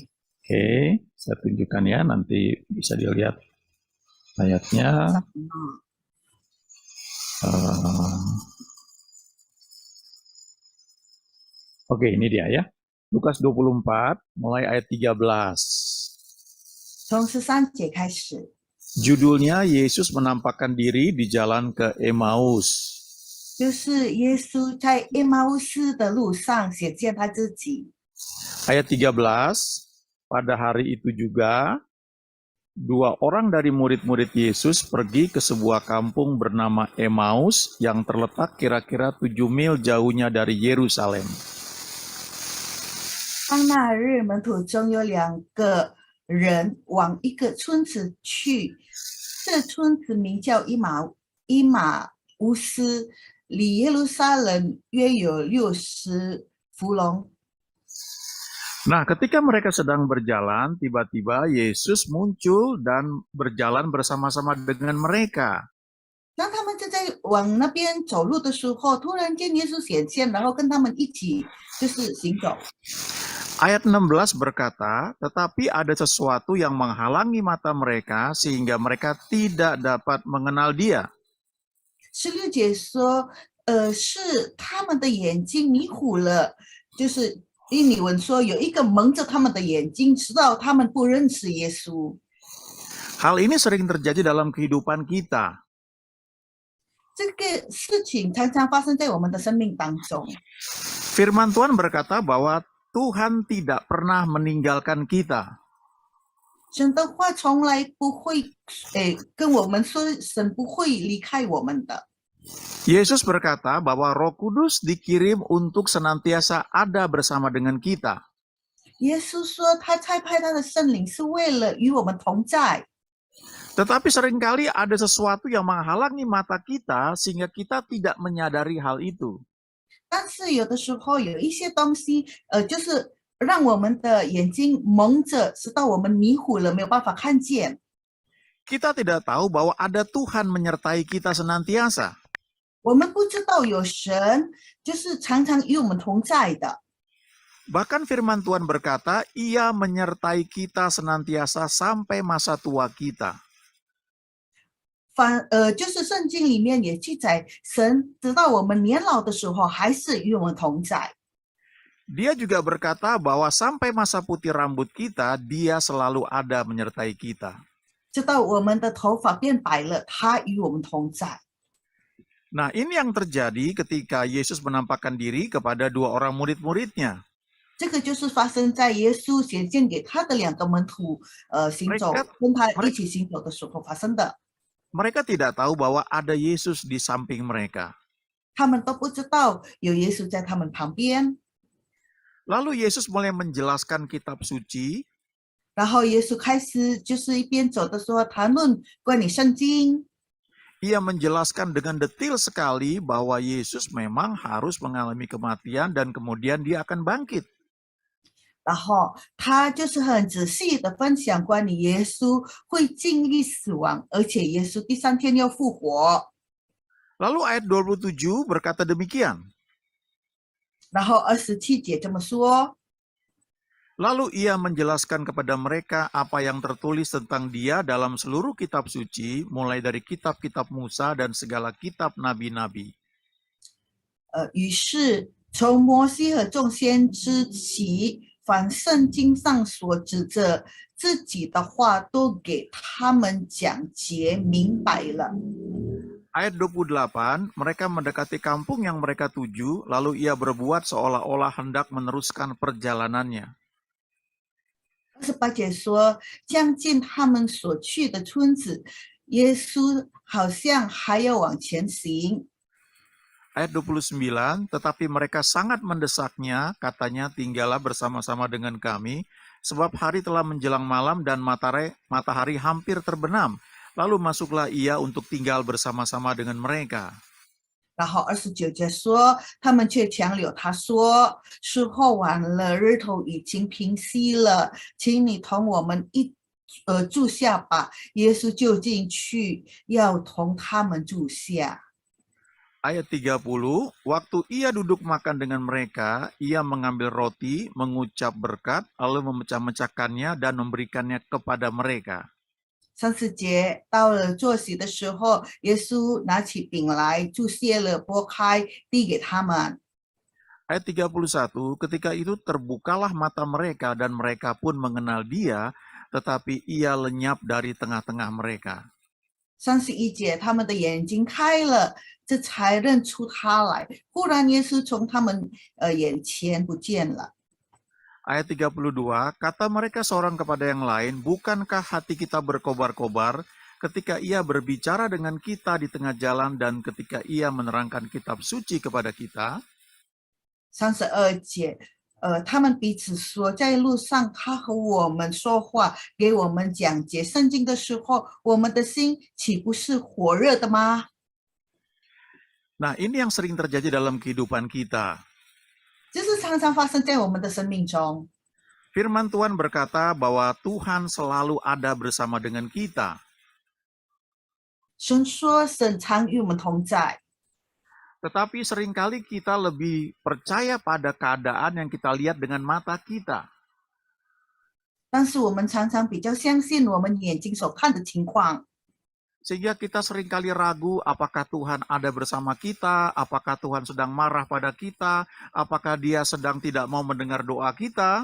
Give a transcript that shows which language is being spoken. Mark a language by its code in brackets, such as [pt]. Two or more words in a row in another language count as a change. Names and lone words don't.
[id] Oke, saya tunjukkan ya, nanti bisa dilihat ayatnya. Oke, ini dia ya. Lukas 24, mulai ayat 13. [zh] 从13节开始， [id] Judulnya Yesus menampakkan diri di jalan ke Emmaus. [zh] 就是耶稣在em马乌斯的路上显现他自己。 [id] Ayat 13, pada hari itu juga, dua orang dari murid-murid Yesus pergi ke sebuah kampung bernama Emmaus yang terletak kira-kira 7 mil jauhnya dari Yerusalem. [zh] 当那日门徒中有2个人往一个村子去，这村子名叫伊马乌斯，离耶路撒冷约有60弗隆。 [id] Nah, ketika mereka sedang berjalan, tiba-tiba Yesus muncul dan berjalan bersama-sama dengan mereka. [zh] 当他们正在往那边走路的时候，突然间耶稣显现，然后跟他们一起就是行走。 [id] Ayat 16 berkata, tetapi ada sesuatu yang menghalangi mata mereka sehingga mereka tidak dapat mengenal dia. [zh] 16 节说，是他们的眼睛迷糊了，就是印尼文说有一个蒙着他们的眼睛，直到他们不认识耶稣。 [id] Hal ini sering terjadi dalam kehidupan kita. [zh] 这个事情常常发生在我们的生命当中。 [id] Firman Tuhan berkata bahwa Tuhan tidak pernah meninggalkan kita. [zh] 神的话从来不会，跟我们说，神不会离开我们的。 [id] Yesus berkata bahwa Roh Kudus dikirim untuk senantiasa ada bersama dengan kita. [zh] 耶稣说，他差派他的圣灵是为了与我们同在。 [id] Tetapi seringkali ada sesuatu yang menghalangi mata kita sehingga kita tidak menyadari hal itu. [zh] 但是有的时候有一些东西，就是让我们的眼睛蒙着，直到我们迷糊了，没有办法看见。 [id] Kita tidak tahu bahwa ada Tuhan menyertai kita senantiasa. [zh] 我们不知道有神就是常常与我们同在的。 [id] Bahkan firman Tuhan berkata, Ia menyertai kita senantiasa sampai masa tua kita. [zh] 就是圣经里面也记载，神直到我们年老的时候，还是与我们同在。 [id] Dia juga berkata bahwa sampai masa putih rambut kita, Dia selalu ada menyertai kita. [zh] 直到我们的头发变白了，他与我们同在。 [id] Nah, ini yang terjadi ketika Yesus menampakkan diri kepada dua orang murid-muridnya. [zh] 这个就是发生在耶稣显现给他的2个门徒，行走跟他一起行走的时候发生的。 [id] Mereka tidak tahu bahwa ada Yesus di samping mereka. [zh] 他们都不知道有耶稣在他们旁边。 [id] Lalu Yesus mulai menjelaskan kitab suci. [zh] 然后耶稣开始就是一边走的时候谈论关于圣经。 [id] ia menjelaskan dengan detail sekali bahwa Yesus memang harus mengalami kematian dan kemudian dia akan bangkit. [zh] 然后他就是很仔细的分享关于耶稣会经历死亡，而且耶稣第3天要复活。 [id] Lalu ayat 27 berkata demikian. [zh] 然后27节这么说， [id] Lalu ia menjelaskan kepada mereka apa yang tertulis tentang dia dalam seluruh kitab suci, mulai dari kitab-kitab Musa dan segala kitab nabi-nabi. [zh] 于是从摩西和众先知起，凡圣经上所指着自己的话，都给他们讲解明白了。 [id] Ayat 28, mereka mendekati kampung yang mereka tuju, lalu ia berbuat seolah-olah hendak meneruskan perjalanannya. [zh] 28 节说，将近他们所去的村子，耶稣好像还要往前行。 [id] Ayat 29, tetapi mereka sangat mendesaknya, katanya tinggallah bersama-sama dengan kami, sebab hari telah menjelang malam dan matahari hampir terbenam. Lalu masuklah ia untuk tinggal bersama-sama dengan mereka. [zh] 然后29节说，他们却强留他说，时候晚了，日头已经平息了，请你同我们住下吧。耶稣就进去，要同他们住下。 [id] Ayat 30, waktu ia duduk makan dengan mereka, ia mengambil roti, mengucap berkat, lalu memecah-mecahkannya dan memberikannya kepada mereka. [zh] 30 节到了坐席的时候，耶稣拿起饼来，祝谢了，拨开，递给他们。 [id] Ayat 31, ketika itu terbukalah mata mereka dan mereka pun mengenal dia, tetapi ia lenyap dari tengah-tengah mereka. [zh] 31 节，他们的眼睛开了，这才认出他来。忽然，耶稣从他们眼前不见了。 [id] Ayat 32, kata mereka seorang kepada yang lain, bukankah hati kita berkobar-kobar ketika ia berbicara dengan kita di tengah jalan dan ketika ia menerangkan kitab suci kepada kita? [zh] 32 节，他们彼此说，在路上他和我们说话，给我们讲解圣经的时候，我们的心岂不是火热的吗？ [id] Nah, ini yang sering terjadi dalam kehidupan kita. [zh] 这是常常发生在我们的生命中。 [id] Firman Tuhan berkata bahwa Tuhan selalu ada bersama dengan kita. [zh] 神说，神常与我们同在。 [id] Tetapi seringkali kita lebih percaya pada keadaan yang kita lihat dengan mata kita. [zh] 但是我们常常比较相信我们眼睛所看的情况， [id] Sehingga kita seringkali ragu apakah Tuhan ada bersama kita, apakah Tuhan sedang marah pada kita, apakah dia sedang tidak mau mendengar doa kita.